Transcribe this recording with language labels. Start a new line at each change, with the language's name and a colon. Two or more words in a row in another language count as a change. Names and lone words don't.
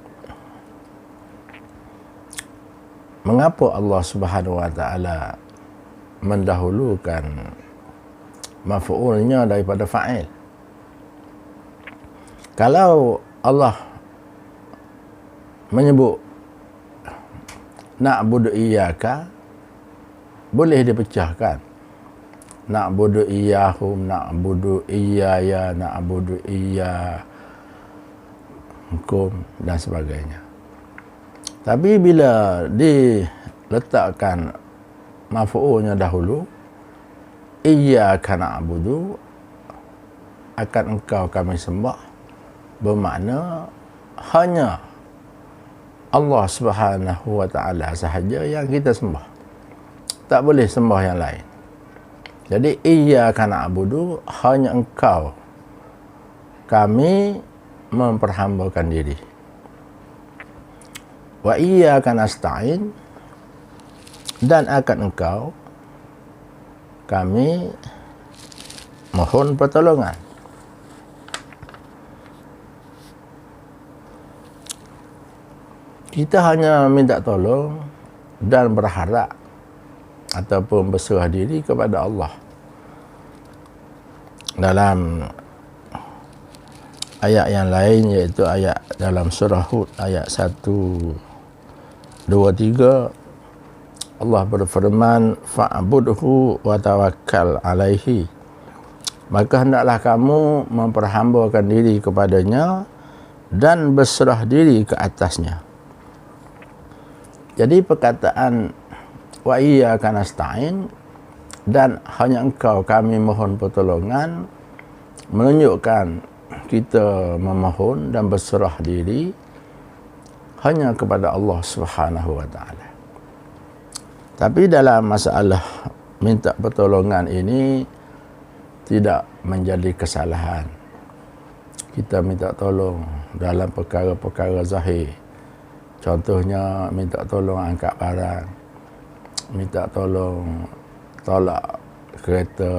Malay: Mengapa Allah
Arabic: Subhanahu wa taala
Malay: mendahulukan maf'ulnya daripada fa'il? Kalau Allah menyebut
Arabic: نعبد إياك,
Malay: boleh dipecahkan.
Arabic: نعبد إياهم، نعبد إياي، نعبد إياكم
Malay: dan sebagainya. Tapi bila diletakkan maf'ulnya dahulu,
Arabic: إياك نعبد,
Malay: akan Engkau kami sembah, bermakna hanya Allah
Arabic: سبحانه وتعالى
Malay: sahaja yang kita sembah. Tak boleh sembah yang lain.
Arabic: Jadi إياك نعبد,
Malay: hanya Engkau kami memperhambakan diri.
Arabic: وإياك نستعين,
Malay: dan akan Engkau kami mohon pertolongan. Kita hanya minta tolong dan berharap ataupun berserah diri kepada Allah. Dalam ayat yang lain, iaitu ayat dalam surah Hud ayat 1, 2, 3, Allah berfirman,
Arabic: فاعبده وتوكل عليه.
Malay: Maka hendaklah kamu memperhambakan diri kepadanya dan berserah diri ke atasnya. Jadi perkataan
Arabic: وإياك نستعين
Malay: dan hanya engkau kami mohon pertolongan menunjukkan kita memohon dan berserah diri hanya kepada Allah
Arabic: سبحانه وتعالى.
Malay: Tapi dalam masalah minta pertolongan ini tidak menjadi kesalahan. Kita minta tolong dalam perkara-perkara zahir. Contohnya minta tolong angkat barang, minta tolong tolak kereta.